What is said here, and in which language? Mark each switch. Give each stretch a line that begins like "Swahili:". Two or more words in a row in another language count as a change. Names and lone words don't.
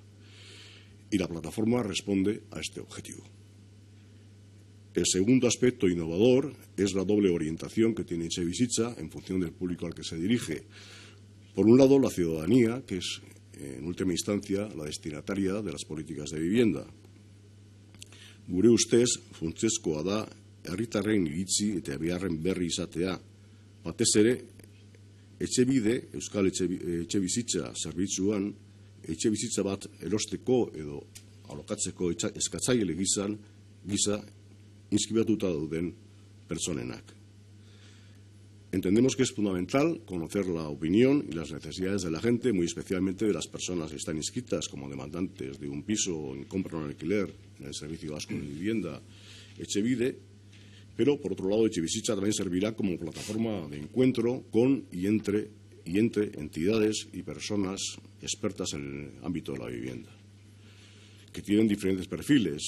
Spanish: Y la plataforma responde a este objetivo. El segundo aspecto innovador es la doble orientación que tiene Etxebizitza en función del público al que se dirige. Por un lado, la ciudadanía, que es, en última instancia, la destinataria de las políticas de vivienda.
Basque: Gure ustez, funtsezkoa da, herritarren iritzi eta beharren berri izatea. Batez ere, Etxebide, Euskal Etxebizitza zerbitzuan, etxebizitza bat erosteko edo alokatzeko eskatzaile gisa inskribatuta dauden personenak.
Spanish: Entendemos que es fundamental conocer la opinión y las necesidades de la gente, muy especialmente de las personas que están inscritas como demandantes de un piso en compra o en alquiler en el Servicio Vasco de Vivienda Etxebide, pero por otro lado Etxebizitza también servirá como plataforma de encuentro con y entre entidades y personas expertas en el ámbito de la vivienda, que tienen diferentes perfiles.